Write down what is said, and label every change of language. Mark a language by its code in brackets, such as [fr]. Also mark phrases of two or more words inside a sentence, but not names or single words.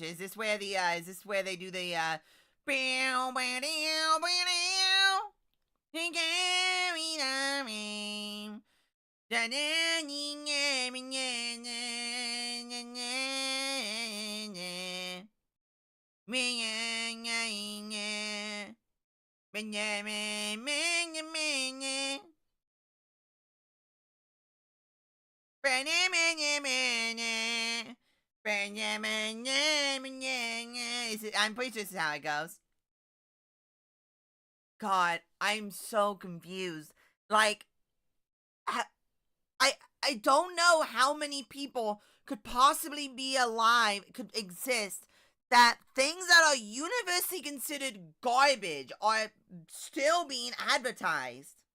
[en] Is this where is this where they do the bow, bow, dow, bow, dow. He gave me the ring. Da, da, dee, nye, me, nye, nye, nye, nye, nye. Me, nye, nye, nye. Me, nye, me, me, nye, me, nye. Be, nye, me, nye, me, nye. Be, nye, me, nye, me, nye, nye. I'm pretty sure this is how it goes. God, I'm so confused. Like, I I don't know how many people could possibly be alive, could exist, that things that are universally considered garbage are still being advertised.